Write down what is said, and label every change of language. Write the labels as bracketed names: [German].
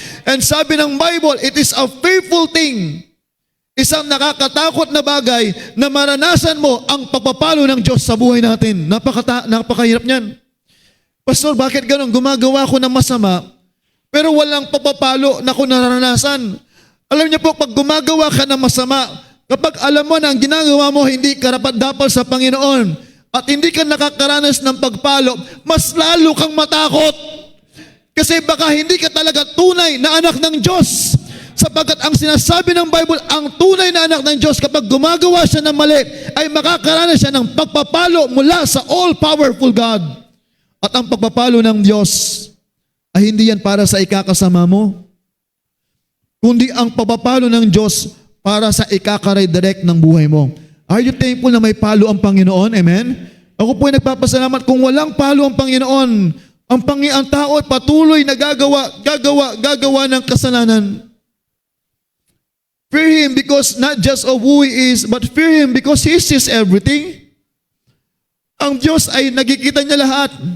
[English] And [Filipino] sabi ng [English] Bible, it is a fearful thing. [Filipino] Isang nakakatakot na bagay na maranasan mo ang pagpapalo ng Diyos sa buhay natin. Napakahirap niyan. Pastor, bakit ganun? Gumagawa ko ng masama, pero walang pagpapalo na ko naranasan. Alam niyo po, pag gumagawa ka ng masama, kapag alam mo na ang ginagawa mo hindi karapat-dapat sa Panginoon at hindi ka nakakaranas ng pagpalo, mas lalo kang matakot. Kasi baka hindi ka talaga tunay na anak ng Diyos. Sapagkat ang sinasabi ng Bible, ang tunay na anak ng Diyos, kapag gumagawa siya ng mali, ay makakaranas siya ng pagpapalo mula sa [English] all-powerful God. [Filipino] At ang pagpapalo ng Diyos ay hindi yan para sa ikakasama mo, kundi ang pagpapalo ng Diyos para sa ikaka-redirect ng buhay mo. [English] Are you thankful [Filipino] na may palo ang Panginoon? Amen? Ako po ay nagpapasalamat kung walang palo ang Panginoon. Ang tao ay patuloy na gagawa ng kasalanan. [English] Fear Him because not just of who He is, but fear Him because He sees everything. [Filipino] Ang Diyos ay nagkikita niya lahat.